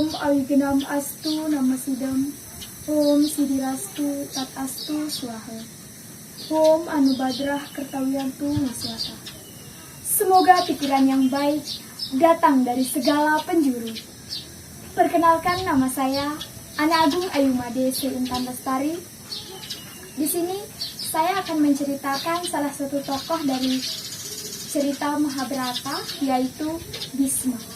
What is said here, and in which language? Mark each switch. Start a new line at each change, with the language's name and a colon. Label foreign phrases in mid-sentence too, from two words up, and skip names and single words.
Sanskrit: अविघ्नम् अस्तु नमः सिद्धम्। ॐ सिद्धिरस्तु तत् अस्तु स्वाहा. ॐ आनोभद्राः क्रतवोयन्तु विश्वतः.
Indonesian: Semoga pikiran yang baik datang dari segala penjuru. Perkenalkan, nama saya Ana Agung Ayumade Seintan Lestari. Di sini saya akan menceritakan salah satu tokoh dari cerita Mahabharata, yaitu Bisma.